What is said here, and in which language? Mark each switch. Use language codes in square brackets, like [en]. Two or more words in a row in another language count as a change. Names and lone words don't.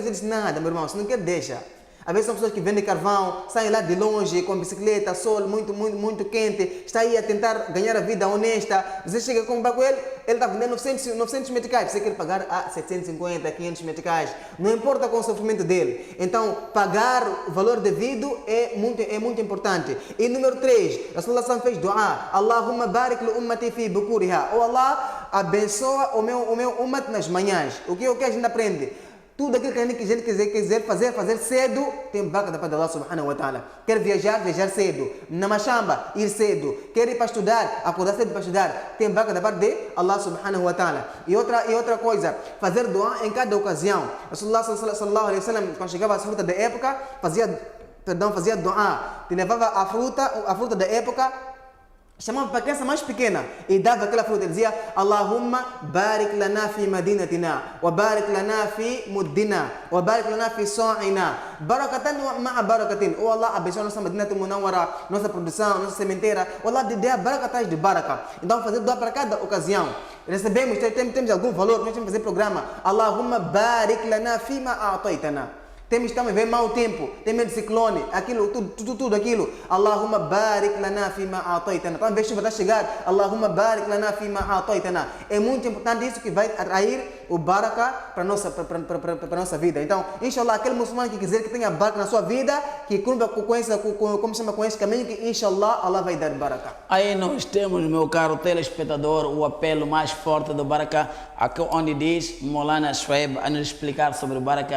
[pt] Ele diz, nada, meu irmão, se não quer, deixa. Às vezes são pessoas que vendem carvão, saem lá de longe com bicicleta, sol muito quente, está aí a tentar ganhar a vida honesta. Você chega a comprar com ele, ele está vendendo 900 meticais, você quer pagar 750, 500 meticais, não importa com o sofrimento dele. Então, pagar o valor devido é muito importante. E número 3, Rasulullah fez dua, [ar] اللهم بارك لأمتي في بكورها. [pt] Oh Allah, abençoa o meu ummat nas manhãs. O que a gente aprende? Tudo aquilo que a gente quiser fazer cedo, tem baraka da parte de Allah [ar] سبحانه وتعالى. [pt] Quer viajar cedo. Na machamba, ir cedo. Quer ir para estudar, acordar cedo para estudar, tem baraka da parte de Allah [ar] سبحانه وتعالى. [pt] E outra coisa, fazer dua em cada ocasião. [ar] رسول الله صلى الله عليه وسلم, [pt] quando chegava a fruta da época, fazia dua. Te levava a fruta da época, chamava para a criança mais pequena e dava aquela fruta. Ele dizia: [ar] اللهم بارك لنا في مدينتنا، وبارك لنا في مدنا، وبارك لنا في صاعنا، بركة مع بركة. [pt] Oh Allah, abençoa nossa Madinatul Munawwara, nossa produção, nossa sementeira. Oh Allah, dê a baraka atrás de baraka. Então, fazer dua para cada ocasião. Recebemos, temos algum valor, nós temos que fazer programa. [ar] اللهم بارك لنا فيما أعطيتنا. [pt] Estamos a ver mau tempo, tem medo de ciclone, aquilo, tudo aquilo. [ar] اللهم بارك لنا فيما أعطيتنا. [pt] Então, a chuva está a chegar. [ar] اللهم بارك لنا فيما أعطيتنا. [pt] É muito importante isso que vai atrair o baraka para a nossa vida. Então, inshallah, aquele muçulmano que quiser que tenha baraka na sua vida, que cumpra com esse caminho, que inshallah, Allah vai dar baraka. Aí nós temos, meu caro telespectador, o apelo mais forte do baraka, aqui onde diz Maulana Shuaib a nos explicar sobre o baraka.